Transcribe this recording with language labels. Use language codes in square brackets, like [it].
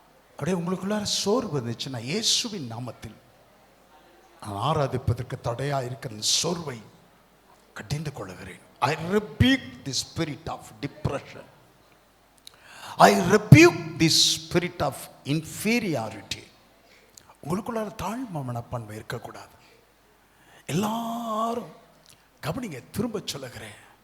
[ta] அப்படியே உங்களுக்குள்ளார சோர்வு வந்துச்சுன்னா இயேசுவின் நாமத்தில் நான் ஆராதிப்பதற்கு தடையா இருக்கிற சோர்வை கடிந்து கொள்கிறேன். [en] I rebuke the spirit of depression. I rebuke the spirit of inferiority. [ta] உங்களுக்குள்ளார தாழ்மை மனப்பான்மை இருக்கக்கூடாது. எல்லாரும் கவனிங்க, திரும்ப சொல்லுகிறேன்.